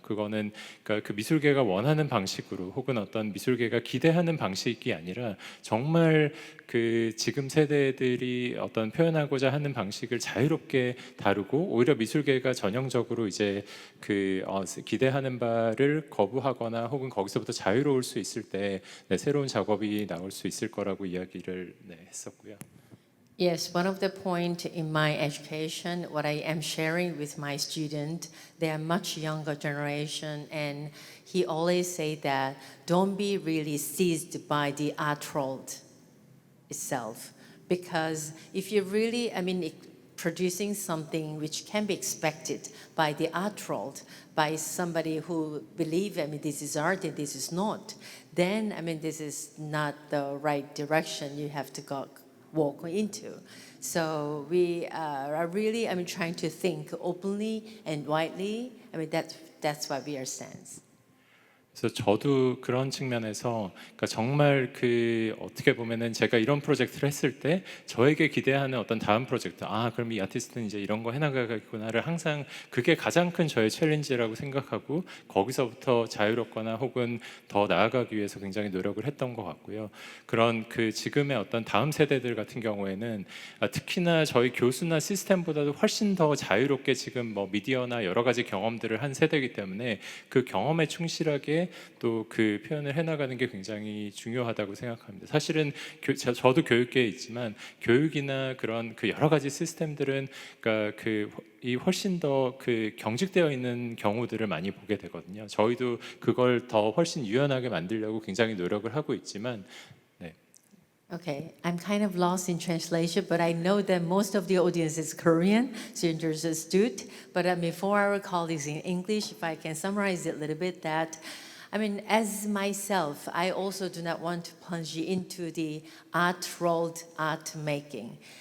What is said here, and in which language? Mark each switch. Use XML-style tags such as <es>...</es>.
<ko>그거는 그 미술계가 원하는 방식으로 혹은 어떤 미술계가 기대하는 방식이 아니라 정말 그 지금 세대들이 어떤 표현하고자 하는 방식을 자유롭게 다루고 오히려 미술계가 전형적으로 이제 기대하는 바를 거부하거나 혹은 거기서부터 자유로울 수 있을 때 새로운 작업이 나올 수 있을 거라고 이야기를 했었고요.</ko> <en>Yes, one of the point in my education, what I am sharing with my student, they are much younger generation, and he always say that don't be really seized by the art world itself, because if you really, producing something which can be expected by the art world, by somebody who believe, this is art and this is not, then, this is not the right direction you have to walk into. So we are really, trying to think openly and widely. That's what we are saying.</en> <ko>그래서 저도 그런 측면에서 정말 어떻게 보면은 제가 이런 프로젝트를 했을 때 저에게 기대하는 어떤 다음 프로젝트, 그럼 이 아티스트는 이제 이런 거 해나가겠구나를 항상 그게 가장 큰 저의 챌린지라고 생각하고 거기서부터 자유롭거나 혹은 더 나아가기 위해서 굉장히 노력을 했던 것 같고요. 그런 지금의 어떤 다음 세대들 같은 경우에는 특히나 저희 교수나 시스템보다도 훨씬 더 자유롭게 지금 미디어나 여러 가지 경험들을 한 세대이기 때문에 그 경험에 충실하게 또 표현을 해나가는 게 굉장히 중요하다고 생각합니다. 사실은 저도 교육계에 있지만 교육이나 그런 여러 가지 시스템들은 이 훨씬 더 경직되어 있는 경우들을 많이 보게 되거든요. 저희도 그걸 더 훨씬 유연하게 만들려고 굉장히 노력을 하고 있지만.</ko> <en>Okay, I'm kind of lost in translation, but I know that most of the audience is Korean, so you understood. But for our colleagues in English, if I can summarize it a little bit, that as myself, I also do not want to plunge into the art world, art making.</en>